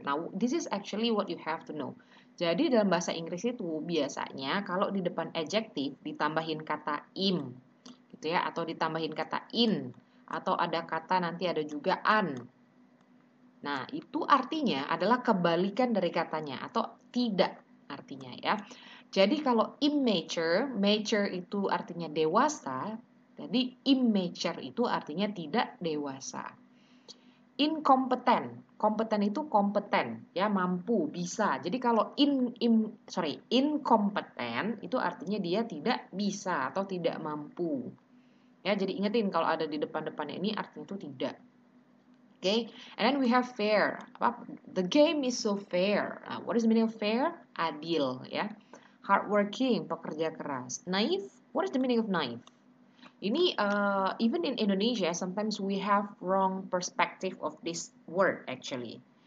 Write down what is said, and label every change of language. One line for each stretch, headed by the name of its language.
English: Now, this is actually what you have to know.
Indonesian: Jadi dalam bahasa Inggris itu biasanya kalau di depan adjective ditambahin kata im, gitu ya, atau ditambahin kata in, atau ada kata nanti ada juga an. Nah, itu artinya adalah kebalikan dari katanya atau tidak artinya ya. Jadi kalau immature, mature itu artinya dewasa, jadi immature itu artinya tidak dewasa. Incompetent, kompeten itu kompeten, ya, mampu, bisa. Jadi kalau incompetent itu artinya dia tidak bisa atau tidak mampu. Ya, jadi ingetin kalau ada di depan-depannya ini artinya itu tidak.
English: Okay, and then we have fair. The game is so fair. What is the meaning of fair?
Indonesian: Adil, ya.
English: Hardworking, pekerja keras. Naive, what is the meaning of naive? Ini even in Indonesia, sometimes we have wrong perspective of this word actually.